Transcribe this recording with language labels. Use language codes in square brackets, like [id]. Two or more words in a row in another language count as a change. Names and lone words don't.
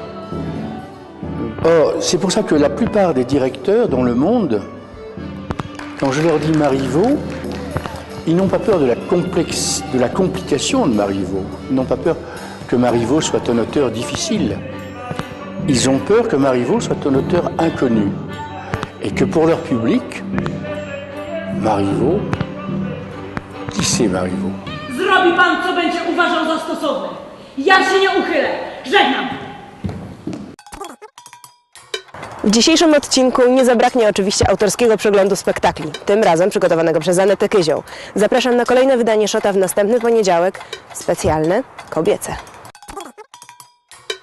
[fr] Or, c'est pour ça que la plupart des directeurs dans le monde, quand je leur dis Marivaux, ils n'ont pas peur de la complication de Marivaux. Ils n'ont pas peur que Marivaux soit un auteur difficile. Ils ont peur que Marivaux soit un auteur inconnu. Et que pour leur public, Marivaux, qui c'est Marivaux? [pl] Zrobi pan, co będzie uważał za stosowne. Ja się nie uchylę. Żegnam. W dzisiejszym odcinku nie zabraknie oczywiście autorskiego przeglądu spektakli, tym razem przygotowanego przez Anetę Kyzioł. Zapraszam na kolejne wydanie Szota w następny poniedziałek, specjalne, kobiece.